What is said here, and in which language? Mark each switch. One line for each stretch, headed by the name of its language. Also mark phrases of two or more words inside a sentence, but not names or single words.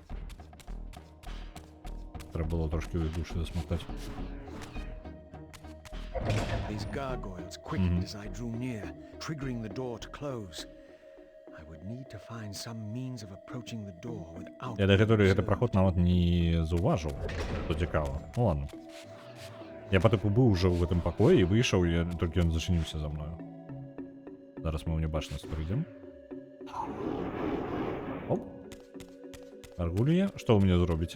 Ukrainian: Треба было трошки у души засмоктать.
English: These gargoyles quickened as I drew near, triggering the door to close. I would would need to find some means of approaching the door without
Belarusian: Я до
English: being
Belarusian: гэтага гэты
English: observed.
Belarusian: праход нават не заўважыў, што цікава. Ну ладно. Я па тыпу быў уже ў гэтым пакоі і выйшаў, і толькі ён зачыніўся за мною. Зараз мы ў небачнасць прыйдзем. Оп. Аргулія, што вы мне зробіце?